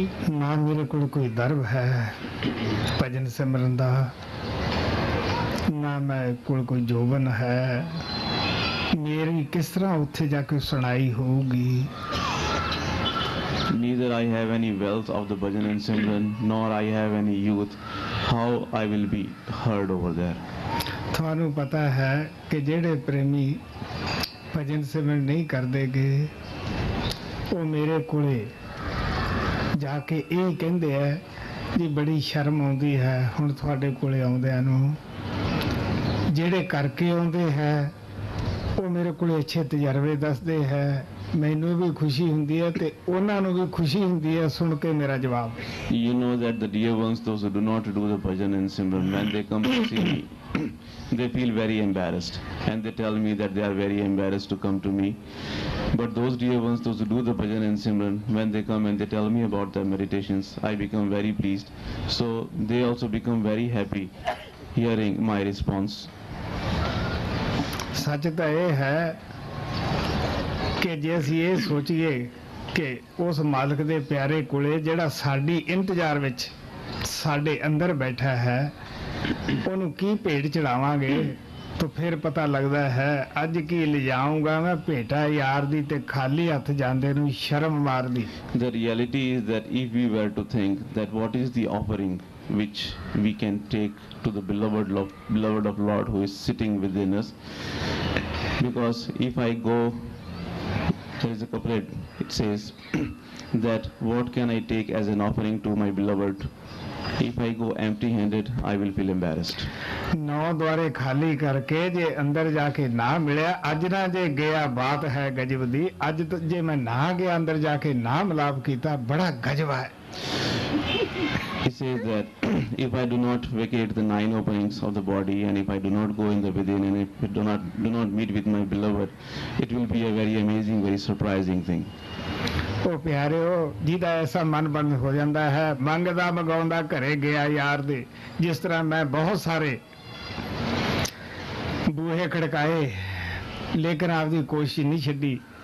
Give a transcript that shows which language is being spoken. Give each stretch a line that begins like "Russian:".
Punjabi: ਨਾ ਮੇਰੇ ਕੋਲ ਕੋਈ ਦਰਬ ਹੈ ਭਜਨ ਸਿਮਰਨ ਦਾ, ਨਾ ਮੇਰੇ ਕੋਲ ਕੋਈ ਜੋਬਨ ਹੈ, ਮੇਰੀ ਕਿਸ ਤਰ੍ਹਾਂ ਉੱਥੇ ਜਾ ਕੇ ਸੁਣਾਈ ਹੋਊਗੀ।
English: Neither I have any wealth of the bhajan and simran, nor I have any youth. How I will be heard over there?
Punjabi: ਤੁਹਾਨੂੰ ਪਤਾ ਹੈ ਕਿ ਜਿਹੜੇ ਪ੍ਰੇਮੀ ਭਜਨ ਸਿਮਰਨ ਨਹੀਂ ਕਰਦੇਗੇ ਉਹ ਮੇਰੇ ਕੋਲੇ ਜਾ ਕੇ ਇਹ ਕਹਿੰਦੇ ਹੈ ਜੀ ਬੜੀ ਸ਼ਰਮ ਆਉਂਦੀ ਹੈ ਹੁਣ ਤੁਹਾਡੇ ਕੋਲੇ ਆਉਂਦਿਆਂ ਨੂੰ। ਜਿਹੜੇ ਕਰਕੇ ਆਉਂਦੇ ਹੈ ਉਹ ਮੇਰੇ ਕੋਲੇ ਅੱਛੇ ਤਜਰਬੇ ਦੱਸਦੇ ਹੈ, ਮੈਨੂੰ ਵੀ ਖੁਸ਼ੀ ਹੁੰਦੀ ਹੈ ਤੇ ਉਹਨਾਂ ਨੂੰ ਵੀ ਖੁਸ਼ੀ ਹੁੰਦੀ ਹੈ ਸੁਣ ਕੇ ਮੇਰਾ ਜਵਾਬ।
English: You know that the dear ones, those who do not do the bhajan and simran, when they come to see me, they feel very embarrassed, and they tell me that they are very embarrassed to come to me. But those dear ones, those who do the bhajan and simran, when they come and they tell me about their meditations, I become very pleased. So they also become very happy hearing my response.
Punjabi: ਸੱਚ ਤਾਂ ਇਹ ਹੈ ਕਿ ਜੇ ਅਸੀਂ ਇਹ ਸੋਚੀਏ ਕਿ ਉਸ ਮਾਲਕ ਦੇ ਪਿਆਰੇ ਕੋਲੇ ਜਿਹੜਾ ਸਾਡੀ ਇੰਤਜ਼ਾਰ ਵਿੱਚ ਸਾਡੇ ਅੰਦਰ ਬੈਠਾ ਹੈ ਉਹਨੂੰ ਕੀ ਭੇਟ ਚੜਾਵਾਂਗੇ ਤਾਂ ਫਿਰ ਪਤਾ ਲੱਗਦਾ ਹੈ ਅੱਜ ਕੀ ਲਿਜਾਊਂਗਾ ਮੈਂ ਭੇਟਾ ਯਾਰ ਦੀ ਤੇ ਖਾਲੀ ਹੱਥ ਜਾਂਦੇ ਨੂੰ ਸ਼ਰਮ ਮਾਰਦੀ।
English: The reality is that if we were to think that what is the offering which we can take to the beloved of Lord who is sitting within us, because if I go, there is a couplet, it says that what can I take as an offering to my beloved? If I go empty-handed, I will feel embarrassed.
Punjabi: ਨੌ ਦੁਆਰੇ ਖਾਲੀ ਕਰਕੇ ਜੇ ਅੰਦਰ ਜਾ ਕੇ ਨਾ ਮਿਲਿਆ, ਅੱਜ ਨਾ ਜੇ ਗਿਆ ਬਾਤ ਹੈ ਗਜਬ ਦੀ, ਅੱਜ ਜੇ ਮੈਂ ਨਾ ਗਿਆ ਅੰਦਰ ਜਾ ਕੇ ਨਾ ਮਿਲਾਪ ਕੀਤਾ ਬੜਾ ਗਜਬ ਹੈ।
English: He says that if I do not vacate the 9 openings of the body, and if I do not go in the within, and if I do not meet with my beloved, it will be a very amazing, very surprising thing.
Punjabi: ਉਹ ਪਿਆਰਿਓ ਜਿਹਦਾ ਐਸਾ ਮਨ ਬੰਦ ਹੋ ਜਾਂਦਾ ਹੈ, ਮੰਗਦਾ ਮਗਾਉਂਦਾ ਘਰੇ ਗਿਆ ਯਾਰ ਦੇ, ਜਿਸ ਤਰ੍ਹਾਂ ਮੈਂ ਬਹੁਤ ਸਾਰੇ ਬੂਹੇ ਖੜਕਾਏ ਲੇਕਿਨ ਆਪਦੀ ਕੋਸ਼ਿਸ਼ ਨਹੀਂ ਛੱਡੀ।